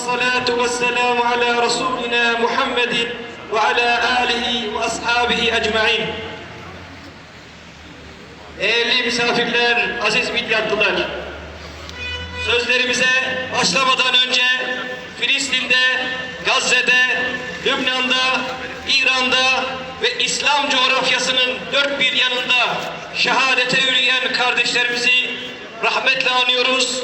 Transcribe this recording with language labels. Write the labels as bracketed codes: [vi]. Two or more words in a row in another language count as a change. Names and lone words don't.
[ar] والصلاة والسلام على رسولنا محمد وعلى آله وأصحابه أجمعين. [tr] Değerli misafirler, aziz midyatlılar, sözlerimize başlamadan önce Filistin'de, Gazze'de, Lübnan'da, İran'da ve İslam coğrafyasının dört bir yanında şehadete yürüyen kardeşlerimizi rahmetle anıyoruz.